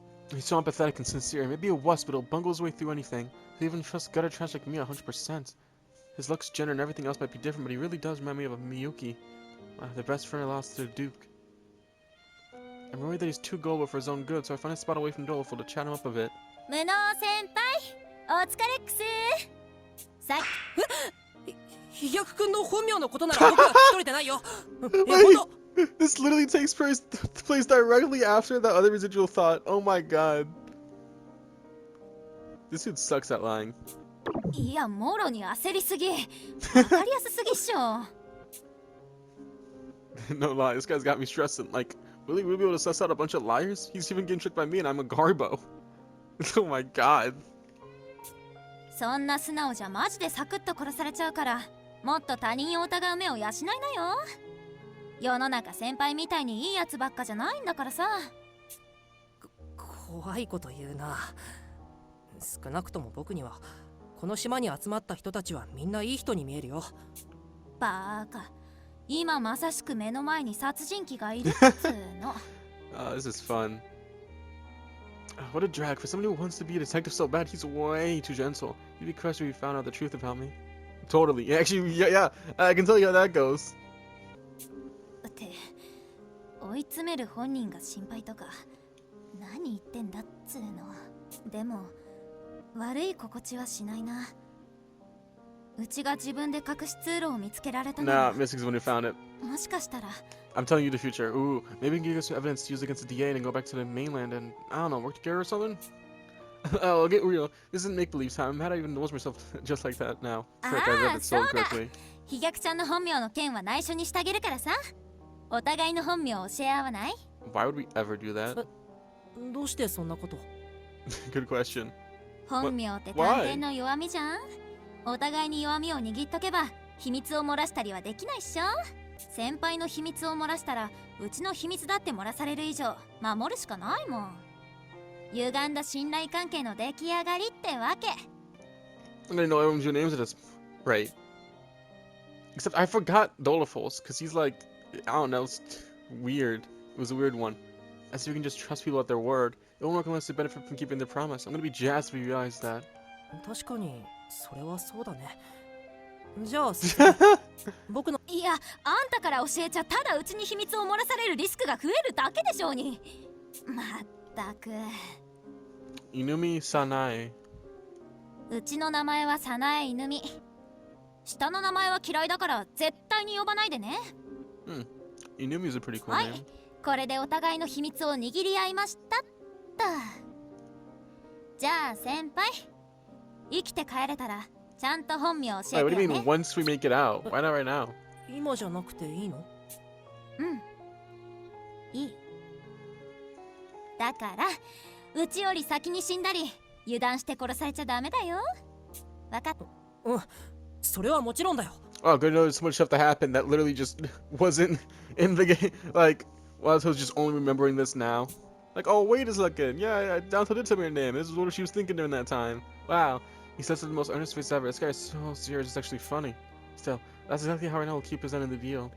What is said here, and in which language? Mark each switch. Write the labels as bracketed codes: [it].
[en] He's so empathetic and sincere. Maybe a wuss, but he'll bungle his way through anything. He'll even trust gutter trash like me 100%. His looks, gender, and everything else might be different, but he really does remind me of a Miyuki. The best friend I lost to the Duke. I'm worried that he's too gullible for his own good, so I find a spot away from Doleful to chat him up a bit. [ja] 無能先輩お疲れっくすさっ飛躍くんの本名のことなら僕は聞き取れてないよ。本当。 [en] This literally takes place directly after that other residual thought. Oh my god. This dude sucks at lying. [ja] いや、もろに焦りすぎ。わかりやすすぎっしょ。 [en] No lie, this guy's got me stressing. Like, really, we'll be able to suss out a bunch of liars? He's even getting tricked by me and I'm a garbo. Oh my god. [ja] そんな素直じゃマジでサクッと殺されちゃうから、もっと他人を疑う目を養いなよ。世の中先輩みたいにいいやつばっかじゃないんだからさ。怖いこと言うな。少なくとも僕にはこの島に集まった人たちはみんないい人に見えるよ。バーカ、今まさしく目の前に殺人鬼がいるっつーの。 [en] This is fun. What a drag. For someone who wants to be a detective so bad, he's way too gentle. You'd be crushed if you found out the truth about me. Totally. Actually, yeah, I can tell you how that goes. [ja] って追い詰める本人が心配とか何言ってんだっつーの。でも悪い心地はしないな。うちが自分で隠し通路を見つけられたの [en] Nah, [ja] は [en] Mystic's the one who found it. [ja] もしかしたら [en] I'm telling you the future. Ooh, maybe we can get some evidence to use against the DA and then go back to the mainland and, I don't know, work together or something? Oh, I'll get real. This isn't make-believe time. I'm mad I even knows myself just like that now. Frick, I read it so incorrectly. [ja] 飛躍ちゃんの本名の件は内緒にしてあげるからさ。お互いの本名を教え合わない？ [en] Why would we ever do that? [ja] どうしてそんなこと？ [en] Good question. [ja] 本名って探偵の弱みじゃん。お互いに弱みを握っとけば秘密を漏らしたりはできないっしょ。先輩の秘密を漏らしたらうちの秘密だって漏らされる以上守るしかないもん。歪んだ信頼関係の出来上がりってわけ。 [en] I didn't know everyone's your names at this rate. Except I forgot Doleful's, because he's like, I don't know, it's weird. It was a weird one. As if you can just trust people at their word. It won't work unless they benefit from keeping their promise. I'm gonna be jazzed if you realize that. [ja] 確かにそれはそうだね。じゃあ僕のいや、あんたから教えちゃただうちに秘密を漏らされるリスクが増えるだけでしょうに。まったく。 [en] Inumi Sanae. [ja] うちの名前は早苗犬美。下の名前は嫌いだから絶対に呼ばないでね。 [en] Inumi's a pretty cool [ja] は [en] name. [ja] い、これでお互いの秘密を握り合いましたっと。じゃあ先輩、生きて帰れたらちゃんと本名教 [en] Wait, [ja] え [en] what do you [ja] よ [en] mean [ja] ね。 [en] once we make it out? Why not right now? [ja] 今じゃなくていいの？いい。だからうちより先に死んだり油断して殺されちゃダメだよ。わかっ。それはもちろんだよ。 [en] Oh, good to know there's so much stuff that happened that literally just wasn't in the game. Like, Wazo's just only remembering this now. Like, oh, wait a second. Yeah, Downtown did tell me her name. This is what she was thinking during that time. Wow. He says it with the most earnest face ever. This guy is so serious, it's actually funny. Still, that's exactly how I know he'll keep presenting the deal.